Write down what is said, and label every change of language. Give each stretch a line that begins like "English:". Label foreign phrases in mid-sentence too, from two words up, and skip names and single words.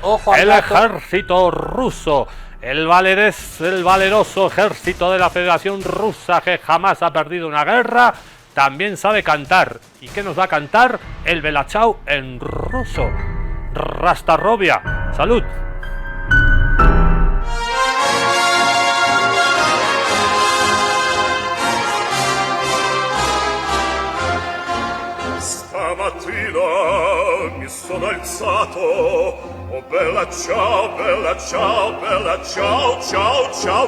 Spanish: Ojo, el ejército ruso, el valeroso ejército de la Federación Rusa, que jamás ha perdido una guerra, también sabe cantar. ¿Y qué nos va a cantar? El Bella Ciao en ruso. Rastarrovia. ¡Salud!
Italian: Stamattina mi sono alzato, oh bella ciao, bella ciao, bella ciao, ciao, ciao.